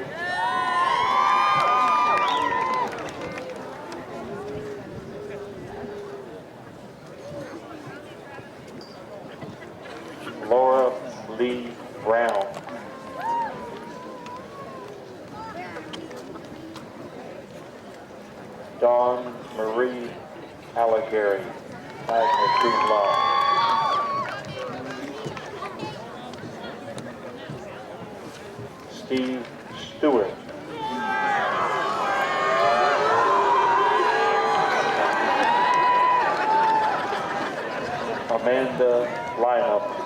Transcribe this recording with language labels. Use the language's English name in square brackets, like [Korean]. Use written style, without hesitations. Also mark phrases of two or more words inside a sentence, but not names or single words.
[English] Laura Lee Brown. Dawn Marie Allegary, [Latin] magna cum laude. [English] Steve Stewart. Amanda Lineup.